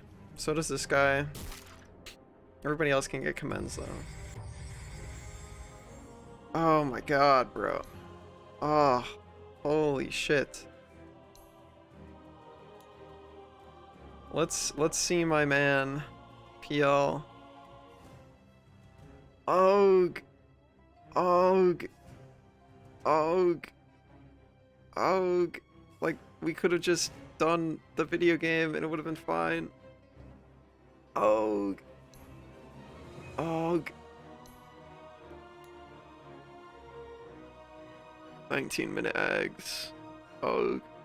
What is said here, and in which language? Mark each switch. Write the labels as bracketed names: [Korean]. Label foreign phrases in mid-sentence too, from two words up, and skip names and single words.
[English] So does this guy. Everybody else can get commends though. Oh my god, bro. Oh, holy shit. Let's see my man PL. Og. Og. Og. Og. Like, we could have just done the video game and it would have been fine. Og. Og. 19-minute eggs. Og.